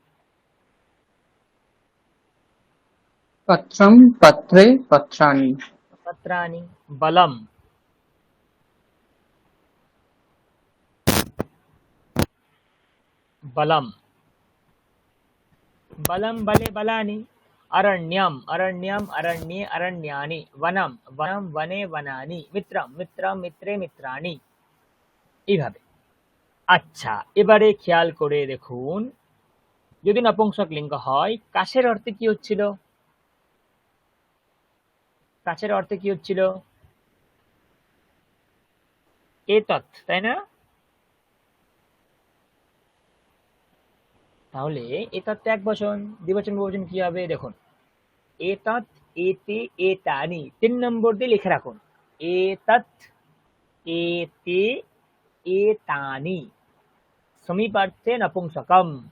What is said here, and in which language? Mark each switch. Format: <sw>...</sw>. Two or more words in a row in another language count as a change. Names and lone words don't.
<sa>পত্রম পত্রে পত্রাণি পত্রানি, বলম বলম, বলম বলে বলানি, अरण्यम अरण्यम अरण्ये अरण्यानि, वनम वनम वने वनानि, मित्रम मित्रम मित्रे मित्राणि।</sa> <bn>এইভাবে। আচ্ছা, এবারে খেয়াল করে দেখুন, যদি নপুংসক লিঙ্গ হয় কাছের অর্থে কি হচ্ছিল, কাছের অর্থে কি হচ্ছিল, এতৎ, তাই না, তাহলে এতৎ এক বচন, দ্বিবচন বহুবচন কি হবে দেখুন,</bn> <sa>এতৎ এতে এতানি,</sa> <bn>3 নম্বর দিয়ে লিখে রাখুন,</bn> <sa>এতৎ এতে এতানি সমীপার্থে নপুংসকম।</sa>